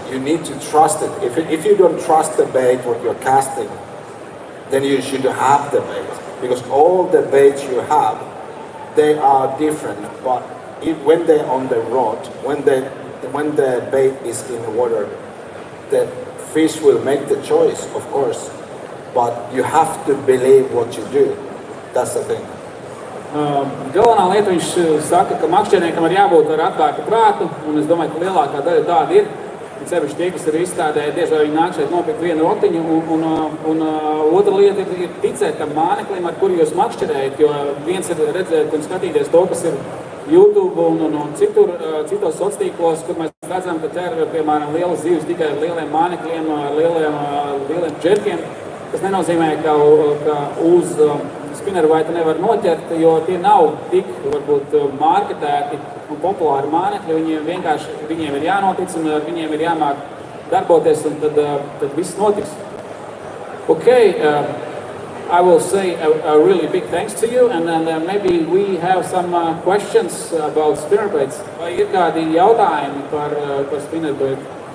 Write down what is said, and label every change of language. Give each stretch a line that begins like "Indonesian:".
English: You need to trust it. If you don't trust the bait what you're casting, then you should have the bait, because all the baits you have, they are different. But when they're on the rod, when the bait is in the water, the fish will make the choice, of course. But you have to believe what you do. That's the thing.
Latvian: Galvenā lieta, viņš saka, ka makšķerniekam ir jābūt ar atvērtu prātu, un es domāju, ka lielākā daļa tāda ir. Un sevišķi tie, kas ir izstādē, bieži vai viņi nāk šeit nopirkt vienu rotiņu, un otra lieta ir ticēt tam māneklim, ar kuru jūs makšķerējat, jo viens ir redzēt un skatīties to, kas ir YouTube un citos sociālos, kur mēs redzam, ka ķer, piemēram, lielas zivs tikai ar lieliem mānekļiem, ar lieliem džerkiem. Tas nenozīmē, ka uz Spinerbaitu nevar noķert, jo tie nav tik, varbūt, marketēti un populāri mānekļi. Viņiem ir jānotic un viņiem ir jāmāk darboties, un tad viss notiks.
English: Okay, I will say a really big thanks to you, and then maybe we have some questions about spinnerbaits.
Latvian: Vai ir kādi jautājumi par spinnerbaitu?